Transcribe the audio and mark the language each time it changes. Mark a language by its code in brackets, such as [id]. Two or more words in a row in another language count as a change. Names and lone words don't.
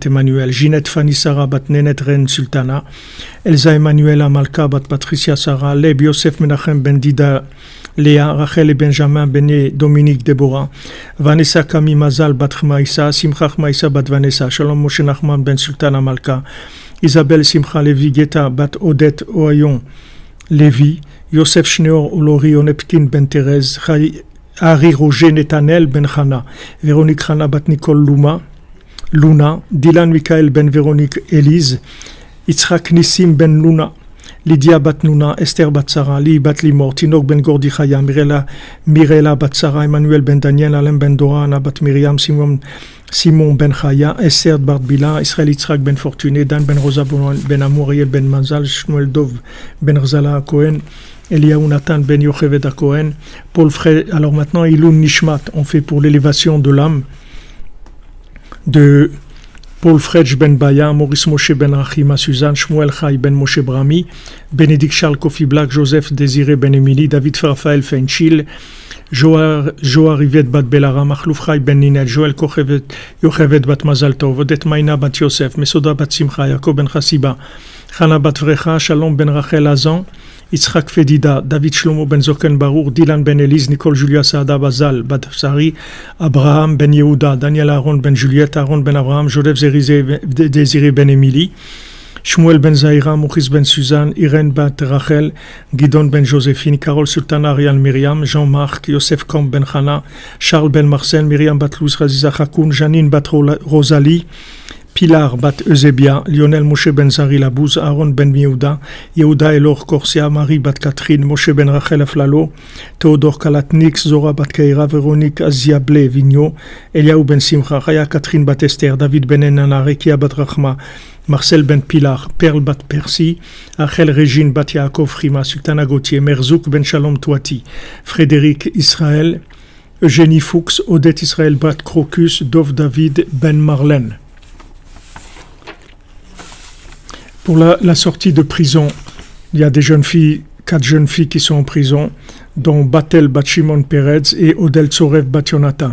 [fr] Emmanuel, Ginette Fanny Sarah Bat Nenet Ren Sultana, Elsa Emmanuela Malka Bat Patricia Sarah, Leb Yosef Menachem Ben Dida Léa, Rachel et Benjamin Bené, Dominique Deborah, Vanessa Kami Mazal Bat Maïsa, Simcha Maïsa Bat Vanessa, Shalom Moshe Nachman Ben Sultana Malka, Isabelle Simcha Levi Geta Bat Odette Oayon Lévi, Yosef Shneor Olori Onepkin Ben Thérèse, Harry Roger Netanel Ben Chana, Véronique Chana Bat Nicole Luna, Dylan Michael Ben Véronique Élise, Yitzhak Nissim Ben Luna, Lydia Bat Nuna, Esther Bat Sarah, Li Bat Limor, Tinok Ben Gordi Chaya, Mirela Bat Sarah, Emmanuel Ben Daniel, Alain Ben Dora, Anna Bat Miriam, Simon Ben Chaya, Esther Bat Bila, Israël Yitzhak Ben Fortuné, Dan Ben Rosa Ben Amouriel Ben Manzal, Shmuel Dov Ben Rzala Cohen, Eliaou Nathan Ben Yocheved à Cohen, Paul Frey. Alors maintenant, [he] עילוי נשמת, [fr] on fait pour l'élévation de l'âme de Paul Fredj Ben Baya, Maurice Moshe Ben Rachima Suzanne, Shmuel Chai Ben Moshe Brami, Bénédicte Charles Kofi Black, Joseph Désiré Ben Emily, David Raphaël Fenchil, Joar Yvette Bat Belara, Machlouf Chai Ben Ninel, Joël Yocheved Bat Mazal Tov, Odette Maïna Bat Yosef, Mesoda Bat Simcha, Yaakov Ben Chassiba, Chana Bat Vrecha, Shalom Ben Rachel Azan, Yitzhak Fedida, David Shlomo Ben Zoken Barour, Dylan Ben Elise, Nicole Julia Saada Bazal, Bat Sari, Abraham Ben Yehuda, Daniel Aaron Ben Juliette, Aaron Ben Abraham, Joseph Désiré Ben Emily, Shmuel Ben Zahira, Maurice Ben Suzanne, Irène Bat Rachel, Gidon Ben Joséphine, Carole Sultana Ariel Myriam, Jean-Marc, Yosef Kom Ben Chana, Charles Ben Marcel, Myriam Bat Luz, Raziza Chakoun, Janine Bat Rosalie, Pilar Bat Eusebia, Lionel Moshe Ben Zari Labouz, Aaron Ben Yehuda, Yehuda Elor Corsia, Marie Bat Catherine, Moshe Ben Rachel Aflalo, Théodore Kalatnix, Zora Bat Keira, Véronique Aziablé Vigno, Eliaou Ben Simcha, Chaya Catherine Bat Esther, David Ben Enana, Rekia Bat Rachma, Marcel Ben Pilar, Perle Bat Percy, Achel Régine Bat Yaakov Rima, Sultana Gauthier, Merzouk Ben Shalom Touati, Frédéric Israël, Eugénie Fuchs, Odette Israël Bat Crocus, Dov David Ben Marlène. Pour la sortie de prison, il y a des jeunes filles, 4 jeunes filles qui sont en prison, dont Batel Bat Shimon Peretz et Odel Tsorev Bat Yonatan.